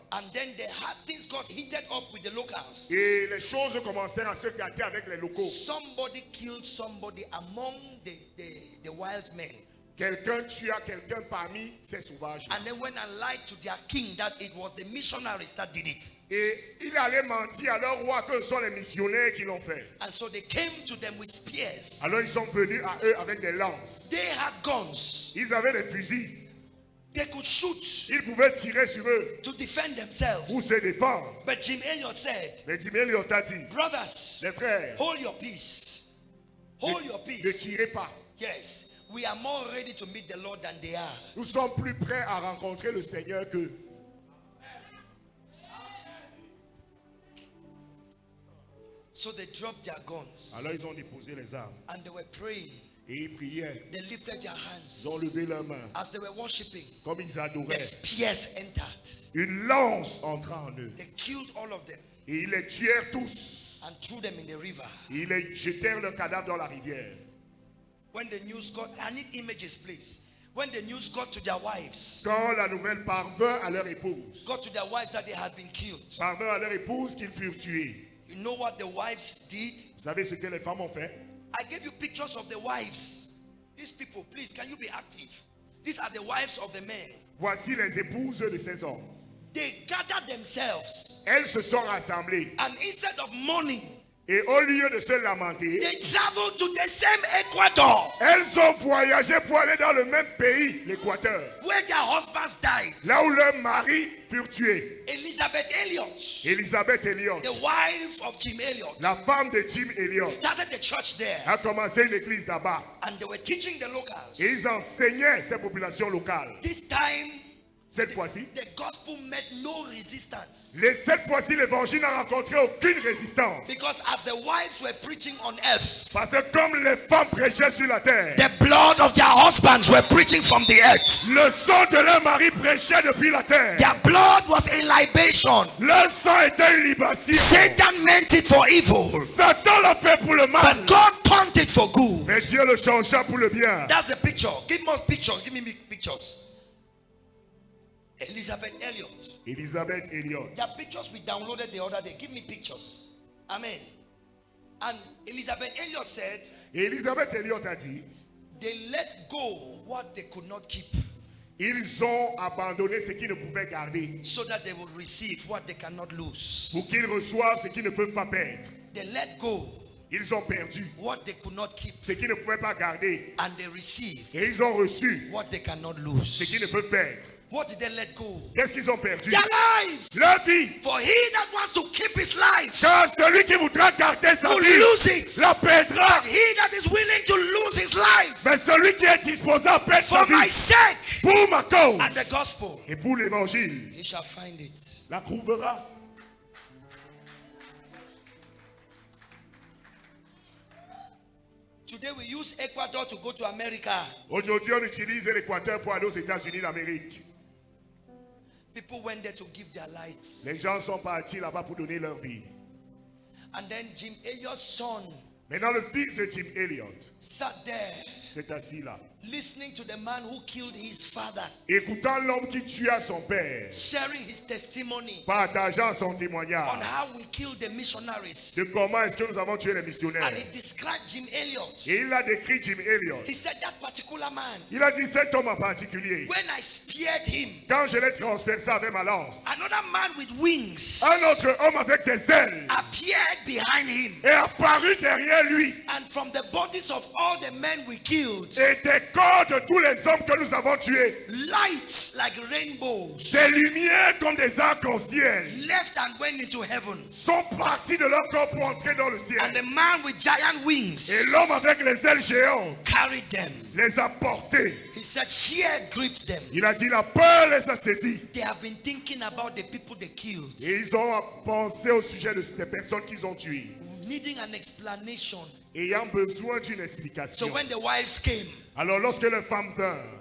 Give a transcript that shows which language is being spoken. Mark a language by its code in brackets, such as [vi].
[en] And then things got heated up with the locals. [fr] Et les choses commencèrent à se gâter avec les locaux. [en] Somebody killed somebody among the wild men. [fr] Quelqu'un tua quelqu'un parmi ces sauvages. [en] And then went and lied to their king that it was the missionaries that did it. [fr] Et il allait mentir à leur roi que ce sont les missionnaires qui l'ont fait. [en] And so they came to them with spears. [fr] Alors ils sont venus à eux avec des lances. [en] They had guns. [fr] Ils avaient des fusils. [en] They could shoot [fr] Ils pouvaient tirer sur eux [en] to defend themselves. [fr] pour se défendre. [en] But Jim Elliot said, [fr] Mais Jim Elliot a dit, [en] brothers, [fr] les frères, [en] hold your peace. Hold your [fr] ne [en] peace. [fr] tirez pas. [en] Yes. We are more ready to meet the Lord than they are. [fr] Nous sommes plus prêts à rencontrer le Seigneur qu'eux. [en] So they dropped their guns [fr] Alors ils ont déposé les armes [en] and they were praying. [fr] et ils priaient. [en] They lifted their [fr] Ils ont [en] hands. [fr] levé leurs mains. [en] As they were worshiping, [fr] Comme ils [en] the [fr] adoraient, [en] spears entered. [fr] une lance entra en eux. [en] They killed all of them [fr] Et ils les tuèrent tous. [en] and threw them in the river. [fr] Et ils les jetèrent leurs cadavres dans la rivière. [en] When the news got, I need images, please. When the news got to their wives, [fr] Quand la nouvelle parvint à leur épouse, [en] got to their wives that they had been killed. [fr] parvint à leur épouse qu'ils furent tués. [en] You know what the wives did? [fr] Vous savez ce que les femmes ont fait? [en] I gave you pictures of the wives. These people, please, can you be active? These are the wives of the men. [fr] Voici les épouses de ces hommes. [en] They gathered themselves, [fr] Elles se sont rassemblées. [en] and instead of mourning, [fr] Et au lieu de se lamenter, [en] they traveled to the same Ecuador [fr] elles ont voyagé pour aller dans le même pays, l'Équateur, [en] where their husbands died. [fr] là où leurs maris furent tués. [en] Elizabeth Elliot, [fr] Elisabeth Elliot, [en] the wife of Jim Elliot, [fr] la femme de Jim Elliot, [en] started the church there, [fr] a commencé une église là-bas. [en] and they were teaching the locals. [fr] Et ils enseignaient ces populations locales. [en] This time, [fr] Cette fois-ci, [en] the gospel met no resistance, [fr] cette fois-ci, l'évangile n'a rencontré aucune résistance. [en] because as the wives were preaching on earth, [fr] Parce que comme les femmes prêchaient sur la terre, [en] the blood of their husbands were preaching from the earth. [fr] le sang de leur mari prêchait depuis la terre. [en] Their blood was a libation. [fr] Leur sang était une libation. [en] Satan meant it for evil, [fr] Satan l'a fait pour le mal. [en] but God turned it for good. [fr] Mais Dieu le changea pour le bien. [en] That's the picture. Give me pictures. Give me pictures. Elizabeth Elliot. [fr] Elisabeth Elliot. [en] There are pictures we downloaded the other day. Give me pictures. Amen. And Elizabeth Elliot said [fr] Et Elisabeth Elliot a dit, [en] they let go what they could not keep, [fr] ils ont abandonné ce qu'ils ne pouvaient garder [en] so that they would receive what they cannot lose. [fr] pour qu'ils reçoivent ce qu'ils ne peuvent pas perdre. [en] They let go [fr] Ils ont perdu [en] what they could not keep, [fr] ce qu'ils ne pouvaient pas garder [en] and they receive [fr] et ils ont reçu [en] what they cannot [fr] ce qu'ils ne [en] lose. [fr] peuvent perdre. [en] What did they let go? [fr] Qu'est-ce qu'ils ont perdu? [en] Their lives. [fr] Leur vie. [en] For he that wants to keep his life [fr] Car celui qui voudra garder sa [en] will [fr] vie [en] lose it. [fr] la perdra. [en] But he that is willing to lose his life [fr] Mais celui qui est disposé à perdre sa [en] for my [fr] vie [en] sake [fr] pour ma cause [en] and the gospel, [fr] et pour l'évangile [en] he shall find it. [fr] la trouvera. [en] Today we use Ecuador to go to America. [fr] Aujourd'hui, on utilise l'Équateur pour aller aux États-Unis d'Amérique. [en] People went there to give their lives. [fr] Les gens sont partis là-bas pour donner leur vie. [en] And then Jim Elliot's son [fr] Maintenant, le fils de Jim Elliot [en] sat there [fr] s'est assis là, [en] listening to the man who killed his father, [fr] écoutant l'homme qui tua son père, [en] sharing his testimony [fr] partageant son [en] on [fr] témoignage [en] how we killed the missionaries. [fr] de comment est-ce que nous avons tué les [en] And [fr] missionnaires. [en] he described Jim Elliot. [fr] Et il a décrit Jim Elliot. [en] He said that particular man, [fr] Il a dit cet homme en particulier, [en] when I speared him, [fr] quand je l'ai transpercé avec ma lance, [en] another man with wings [fr] un autre homme avec des ailes [en] appeared behind him. [fr] est apparu derrière lui. [en] And from the bodies of all the men we killed, [fr] Et des corps de tous les hommes que nous avons tués, [en] lights like rainbows [fr] des lumières comme des arcs-en-ciel, [en] left and went into heaven. [fr] sont partis de leur corps pour entrer dans le [en] And [fr] ciel. [en] the man with giant wings [fr] Et l'homme avec les ailes géantes [en] carried them. [fr] les a portés. [en] He said fear gripped them. [fr] Il a dit la peur les a saisis. [en] They have been thinking about the people they killed, [fr] Et ils ont pensé au sujet de ces personnes qu'ils ont tuées, [en] needing an explanation. [fr] ayant besoin d'une [en] So [fr] explication. [en] when the wives came, [fr] Alors lorsque les femmes vinrent,